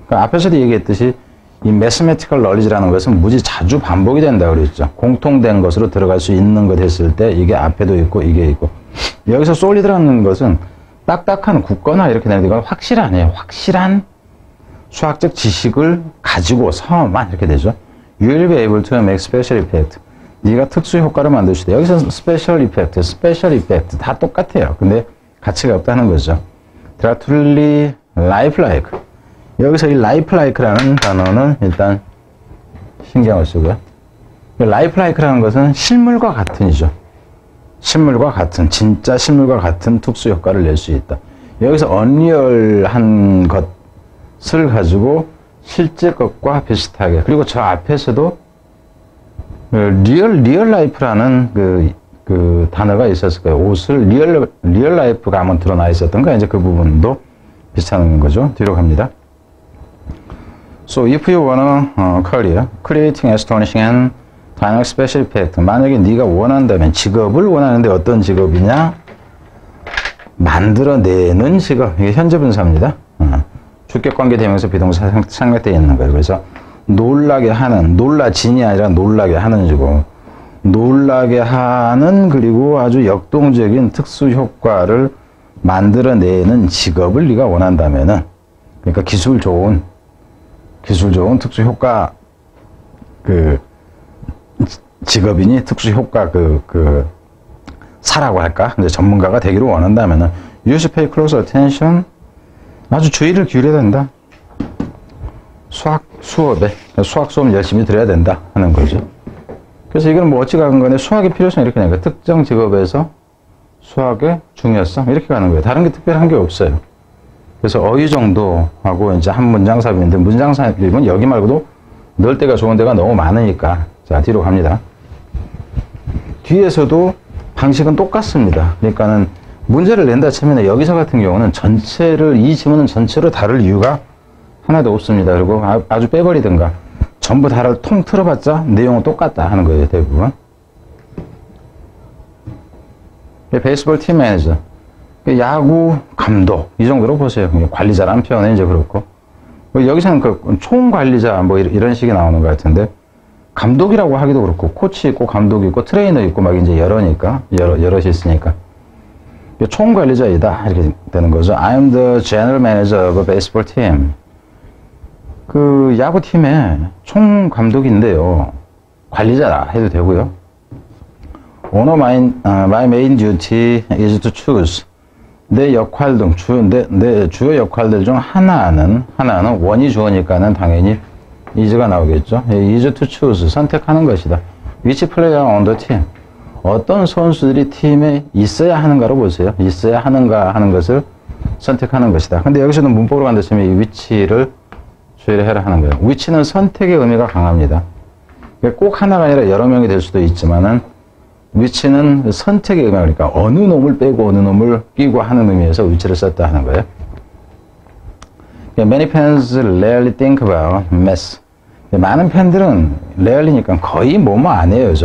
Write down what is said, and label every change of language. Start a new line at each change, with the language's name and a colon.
Korean: 그러니까 앞에서도 얘기했듯이 이 mathematical knowledge라는 것은 무지 자주 반복이 된다 그랬죠. 공통된 것으로 들어갈 수 있는 것 했을 때 이게 앞에도 있고 이게 있고 여기서 solid라는 것은 딱딱한 굳거나 이렇게 되는 건 확실하네요. 확실한 수학적 지식을 가지고서만 이렇게 되죠.
English: You will be able to make special effect.
Korean: 네가 특수 효과를 만들 수 있다. 여기서 special effect 다 똑같아요. 근데 가치가 없다는 거죠.
English: They are truly lifelike.
Korean: 여기서 이 lifelike라는 단어는 일단 신경을 쓰고요. lifelike라는 것은 실물과 같은이죠. 실물과 같은, 진짜 실물과 같은 특수 효과를 낼 수 있다. 여기서 unreal한 것을 가지고 실제 것과 비슷하게. 그리고 저 앞에서도 리얼 라이프라는 그 단어가 있었을 거예요. 옷을 리얼 라이프가 한번 드러나 있었던가 이제 그 부분도 비슷한 거죠. 뒤로 갑니다.
English: So if you wanna career creating astonishing and dynamic special effect.
Korean: 만약에 네가 원한다면 직업을 원하는데 어떤 직업이냐? 만들어내는 직업. 이게 현재 분사입니다. 주격관계 대명사 비동사 생략되어 있는 거예요. 그래서 놀라게 하는, 놀라진이 아니라 놀라게 하는 직업. 놀라게 하는 그리고 아주 역동적인 특수 효과를 만들어내는 직업을 네가 원한다면은 그러니까 기술 좋은 특수 효과 직업이니 특수 효과 사라고 할까? 이제 전문가가 되기를 원한다면은
English: you should pay close attention.
Korean: 아주 주의를 기울여야 된다. 수학 수업 열심히 들어야 된다 하는 거죠. 그래서 이건 뭐 어찌 가는 거네. 수학의 필요성 이렇게 되는 거예요. 특정 직업에서 수학의 중요성 이렇게 가는 거예요. 다른 게 특별한 게 없어요. 그래서 어휘 정도하고 이제 한 문장 삽입인데 문장 삽입은 여기 말고도 넣을 데가 좋은 데가 너무 많으니까 자 뒤로 갑니다. 뒤에서도 방식은 똑같습니다. 그러니까는 문제를 낸다 치면 여기서 같은 경우는 이 지문은 전체로 다룰 이유가 하나도 없습니다. 그리고 아주 빼버리든가 전부 다를 통틀어봤자 내용은 똑같다 하는 거예요. 대부분. 베이스볼 팀 매니저, 야구 감독 이 정도로 보세요. 관리자라는 표현은 이제 그렇고 여기서는 그 총관리자 뭐 이런 식이 나오는 것 같은데 감독이라고 하기도 그렇고 코치 있고 감독 있고 트레이너 있고 막 이제 여럿이 있으니까 총관리자이다 이렇게 되는 거죠.
English: I'm the general manager of a baseball team.
Korean: 그 야구팀의 총감독인데요. 관리자라 해도 되고요.
English: One of my main duty is to choose.
Korean: 내 역할 등 내 주요 역할들 중 하나는 원이 주어니까는 당연히 is가 나오겠죠.
English: is to choose
Korean: 선택하는 것이다.
English: Which player on the team.
Korean: 어떤 선수들이 팀에 있어야 하는가로 보세요. 있어야 하는가 하는 것을 선택하는 것이다. 근데 여기서는 문법으로 간다면 이 위치를 주의를 해라 하는 거예요. 위치는 선택의 의미가 강합니다. 꼭 하나가 아니라 여러 명이 될 수도 있지만은 위치는 선택의 의미가 그러니까 어느 놈을 빼고 어느 놈을 끼고 하는 의미에서 위치를 썼다 하는 거예요.
English: Many fans rarely think about math.
Korean: 많은 팬들은 rarely니까 거의 뭐뭐 안 해요.